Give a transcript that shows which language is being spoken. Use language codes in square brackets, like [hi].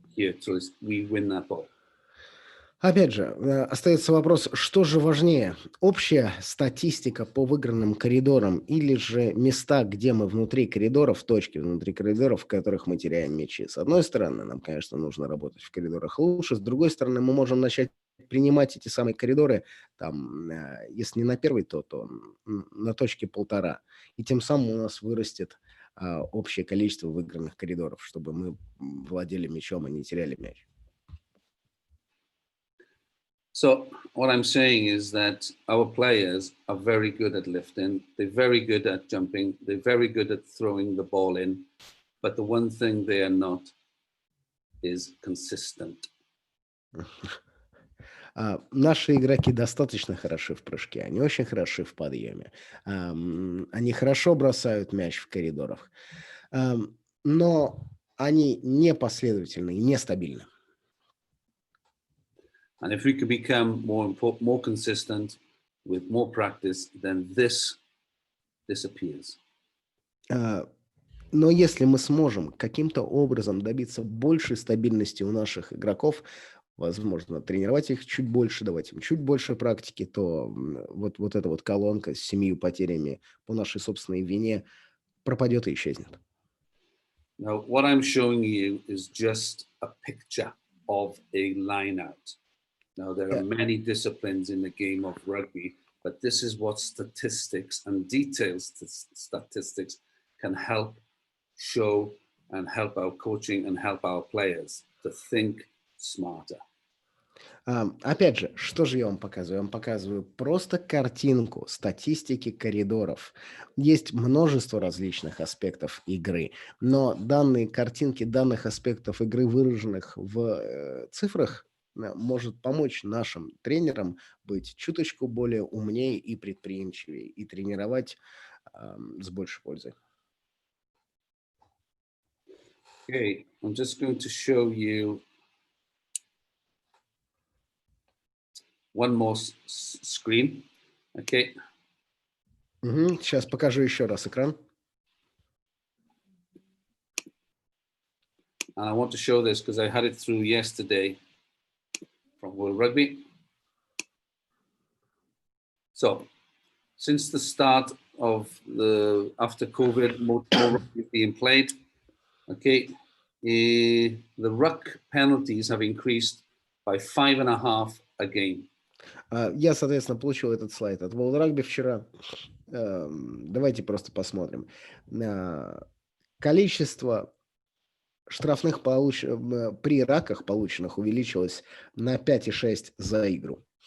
[en] here, so we win that ball. [ru] Опять же, остается вопрос, что же важнее, общая статистика по выигранным коридорам или же места, где мы внутри коридоров, точки внутри коридоров, в которых мы теряем мячи. С одной стороны, нам, конечно, нужно работать в коридорах лучше, с другой стороны, мы можем начать принимать эти самые коридоры, там, если не на первый, то на точке 1,5. И тем самым у нас вырастет общее количество выигранных коридоров, чтобы мы владели мячом и не теряли мяч. [en] So what I'm saying is that our players are very good at lifting, they're very good at jumping, they're very good at throwing the ball in, but the one thing they are not is consistent. [ru] Наши игроки достаточно хороши в прыжке, они очень хороши в подъеме, они хорошо бросают мяч в коридорах, но они непоследовательны и нестабильны. [en] And if we can become more consistent with more practice, then this disappears. [ru] Но если мы сможем каким-то образом добиться большей стабильности у наших игроков, возможно, тренировать их чуть больше, давать им чуть больше практики, то вот эта вот колонка с 7 потерями по нашей собственной вине пропадет и исчезнет. [en] Now, what I'm showing you is just a picture of a line-out. Now, there are many disciplines in the game of rugby, but this is what statistics and detailed statistics can help show and help our coaching and help our players to think smarter. [ru] Опять же, что же я вам показываю? Я вам показываю просто картинку статистики коридоров. Есть множество различных аспектов игры, но данные картинки данных аспектов игры, выраженных в цифрах, может помочь нашим тренерам быть чуточку более умнее и предприимчивее и тренировать с большей пользой. [en] Okay, I'm just going to show you one more screen. Okay. [ru] Сейчас покажу еще раз экран. [en] And I want to show this because I had it through yesterday from World Rugby. So, since the start of after COVID, more rugby being played, okay, the ruck penalties have increased by 5.5 a game. [ru] Я, соответственно, получил этот слайд от World Rugby вчера. Давайте просто посмотрим. Количество штрафных при раках полученных увеличилось на 5,6 за игру.